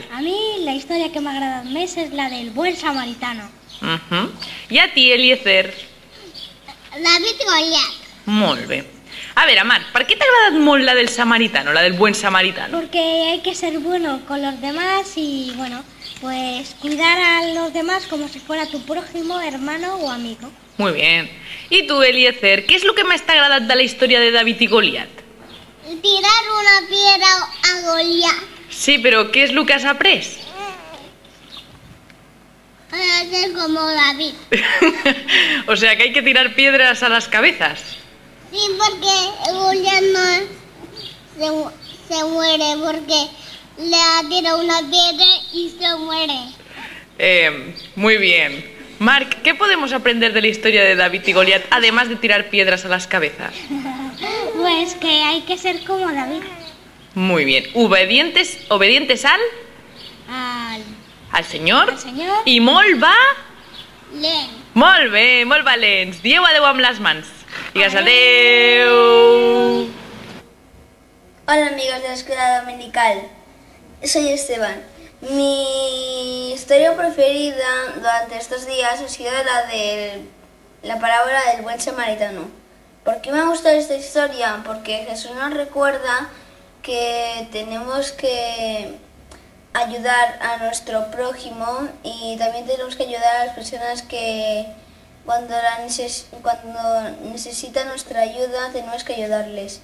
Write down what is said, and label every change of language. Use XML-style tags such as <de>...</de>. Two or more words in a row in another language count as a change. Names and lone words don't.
<ca>A mi la història que m'ha agradat més és la del</ca> <es>buen samaritano. I a ti, Eliezer?</es> <ca>David i Goliat. Molt bé. A veure, Marc, per què t'ha agradat molt la del samaritano, la del</ca> <es>buen samaritano? Porque hay que ser bueno con los demás y, bueno, pues cuidar a los demás como si fuera tu prójimo, hermano o amigo. Muy bien.</es> <ca>I tu, Eliezer, què és el que més t'ha agradat de la història de David i Goliat?</ca> <es>Tirar una piedra a Goliat. Sí, pero ¿qué es lo que has aprendido? Para ser como David. O sea, que hay que tirar piedras a las cabezas. Sí, porque Goliat no se muere porque le tira una piedra y se muere. Muy bien. Marc, ¿qué podemos aprender de la historia de David y Goliat, además de tirar piedras a las cabezas? Pues que hay que ser como David. Muy bien. Obedientes al Senyor. Al Senyor.</es> <ca>I molt Lent. Molt bé, molt valents. Dieu adeu amb les mans. Digues adeu.</ca> <es>Hola amigos de la escuela dominical, soy Esteban Mi historia preferida durante estos días ha sido la de la parábola del buen samaritano. ¿Por qué me ha gustado esta historia? Porque Jesús nos recuerda que tenemos que ayudar a nuestro prójimo y también tenemos que ayudar a las personas que cuando necesitan nuestra ayuda tenemos que ayudarles.</es>